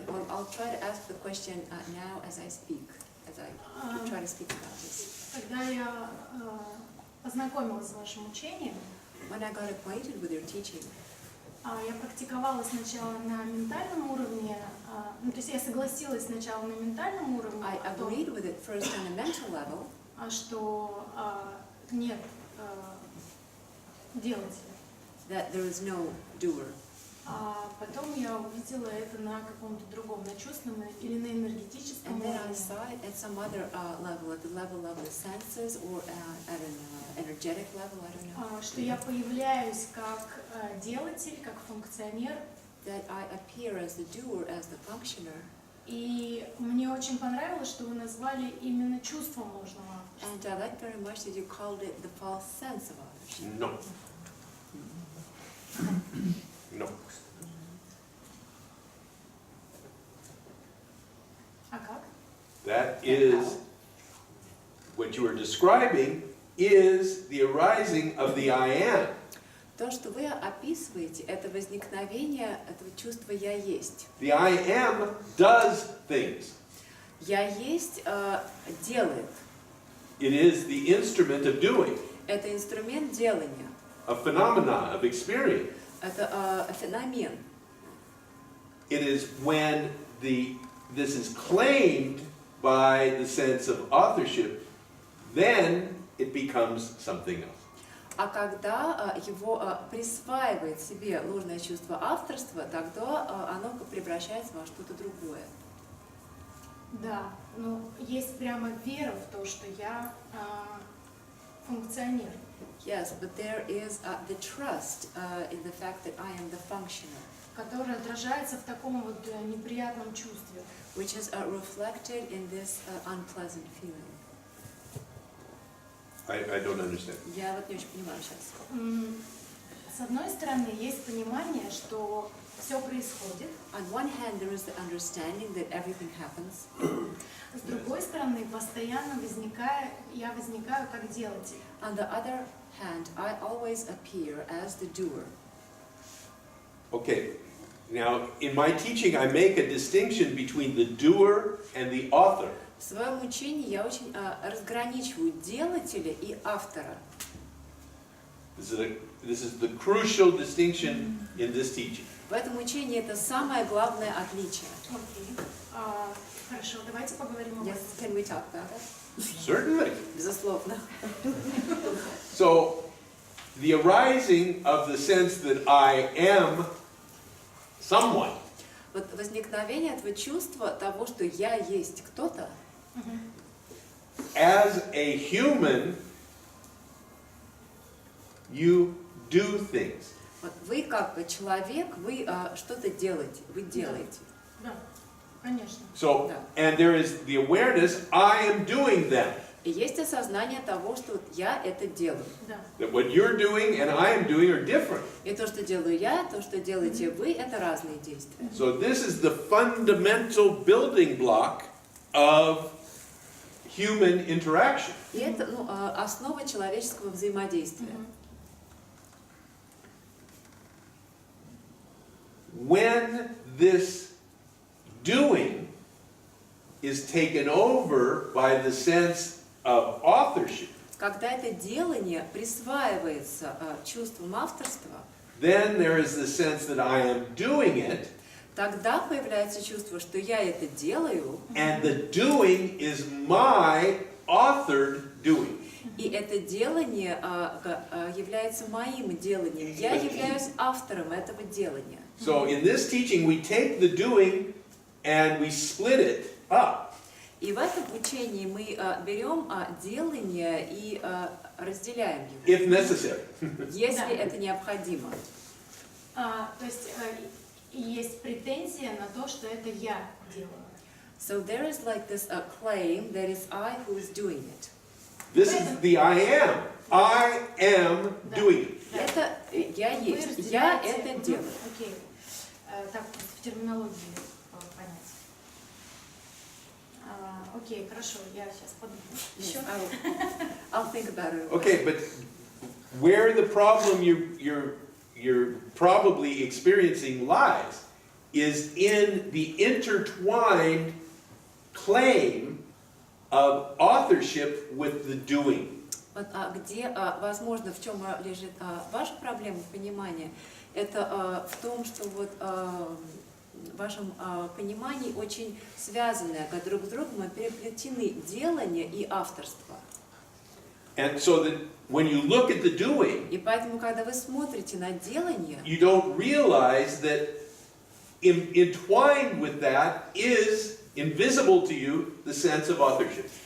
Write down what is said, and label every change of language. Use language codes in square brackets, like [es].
[en] I'll try to ask the question now as I speak, as I try to speak about this. [ru] Когда я познакомилась с вашим учением, [en] When I got acquainted with your teaching, [ru] я практиковала сначала на ментальном уровне, ну, то есть я согласилась сначала на ментальном уровне, [en] I agreed with it first on a mental level, [ru] что нет делателя. [en] that there is no doer. [ru] А потом я увидела это на каком-то другом, на чувственном или на энергетическом [en] And then I [ru] уровне. [en] saw it at some other level, at the level of the senses or at an energetic level, I don't know. [ru] Что я появляюсь как делатель, как функционер. [en] That I appear as the doer, as the functioner. [ru] И мне очень понравилось, что вы назвали именно чувством ложного авторства. [en] And I like very much that you called it the false sense of ownership. No. No. [ru] А как? [en] That is, what you are describing is the arising of the I am. [ru] То, что вы описываете, это возникновение этого чувства «я есть». [en] The I am does things. [ru] «Я есть» делает. [en] It is the instrument of doing, [ru] Это инструмент делания. [en] a phenomena of experience. [ru] Это феномен. [en] It is when this is claimed by the sense of authorship, then it becomes something else. [ru] А когда его присваивает себе ложное чувство авторства, тогда оно превращается во что-то другое. Да, ну есть прямо вера в то, что я функционер. [en] Yes, but there is the trust in the fact that I am the functioner, [ru] Которое отражается в таком вот неприятном чувстве. [en] which is reflected in this unpleasant feeling. I don't understand. [ru] Я вот не очень понимаю сейчас. С одной стороны, есть понимание, что все происходит. [en] On one hand, there is the understanding that everything happens. [ru] С другой стороны, постоянно я возникаю как делатель. [en] On the other hand, I always appear as the doer. Okay, now in my teaching I make a distinction between the doer and the author. [ru] В своем учении я очень разграничиваю делателя и автора. [en] This is the crucial distinction in this teaching. [ru] В этом учении это самое главное отличие. Окей. Хорошо, давайте поговорим об [en] Yes, [ru] этом. [en] can we talk about it? Certainly. [ru] Безусловно. [en] So, the arising of the sense that I am someone [ru] Вот возникновение этого чувства того, что я есть кто-то, [en] as a human, you do things. [ru] вот вы как бы человек, вы что-то делаете, вы делаете. Да, конечно. [en] So, [ru] Да. [en] and there is the awareness, I am doing them. [ru] И есть осознание того, что вот я это делаю. Да. [en] That what you're doing and I am doing are different. [ru] И то, что делаю я, то, что делаете вы, это разные действия. [en] So this is the fundamental building block of human interaction. [ru] И это основа человеческого взаимодействия. [en] When this doing is taken over by the sense of authorship, [ru] Когда это делание присваивается чувством авторства, [en] then there is the sense that I am doing it, [ru] тогда появляется чувство, что я это делаю, [en] and the doing is my authored doing. [ru] и это делание является моим деланием. Я являюсь автором этого делания. [en] So in this teaching, we take the doing and we split it up. [ru] И в этом учении мы берем делание и разделяем его, [en] If necessary. [ru] если это необходимо. То есть есть претензия на то, что это я делаю. [en] So there is like this claim that it's I who is doing it. This is the I am. I am doing it. [ru] Да. Это я Вы есть, я разделяете- это делаю. Окей. Так, просто в терминологии понять. Окей, хорошо, я сейчас подумаю. [en] Yes, [ru] Еще? [en] I'll think about it. Okay, but where the problem you're probably experiencing lies is in the intertwined claim of authorship with the doing. [ru] Вот, где, возможно, в чем лежит ваша проблема понимания, это в том, что вот в вашем понимании очень связаны друг с другом, переплетены делание и авторство. [en] And so that when you look at the doing, [ru] И поэтому, когда вы смотрите на делание, [en] you don't realize that entwined with that is invisible to you the sense of authorship.